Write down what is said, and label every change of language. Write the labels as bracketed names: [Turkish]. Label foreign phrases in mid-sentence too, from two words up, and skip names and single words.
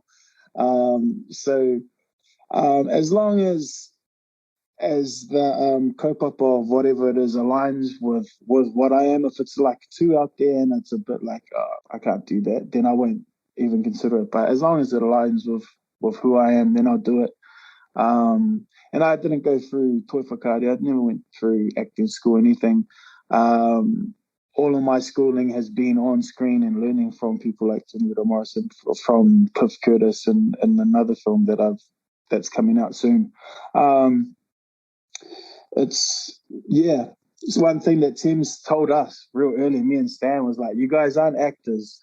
[English] So as long as the kaupapa of whatever it is aligns with what I am, if it's like too out there and it's a bit like, I can't do that, then I won't even consider it. But as long as it aligns with who I am, then I'll do it. And I didn't go through toi whakaari. I never went through acting school or anything. All of my schooling has been on screen and learning from people like Toni Morrison, from Cliff Curtis, and another film that's coming out soon. It's one thing that Tim's told us real early, me and Stan, was like, you guys aren't actors.